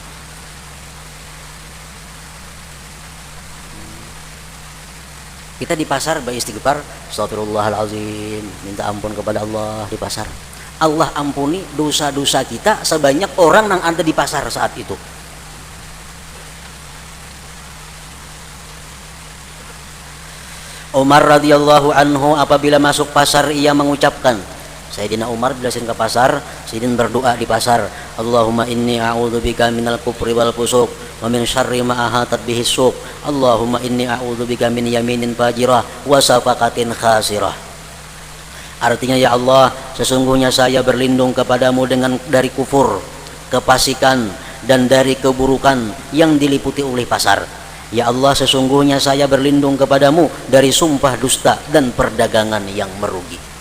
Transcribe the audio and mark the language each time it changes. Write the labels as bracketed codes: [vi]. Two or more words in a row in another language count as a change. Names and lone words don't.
[id] Kita di pasar beristighfar, astagfirullahalazim, minta ampun kepada Allah di pasar. Allah ampuni dosa-dosa kita sebanyak orang yang ada di pasar saat itu. Umar [ar] رضي الله عنه [id] apabila masuk pasar ia mengucapkan, Sayyidina Umar bila ke pasar, sidin berdoa di pasar, [ar] اللهم إني أعوذ بك من الكفر والفسوق ومن شر ما أحاطت به السوق. اللهم إني أعوذ بك من يمين فاجرة وصفقة خاسرة. [id] Artinya, ya Allah, sesungguhnya saya berlindung kepadamu dari kufur, kefasikan, dan dari keburukan yang diliputi oleh pasar. Ya Allah, sesungguhnya saya berlindung kepadamu dari sumpah dusta dan perdagangan yang merugi.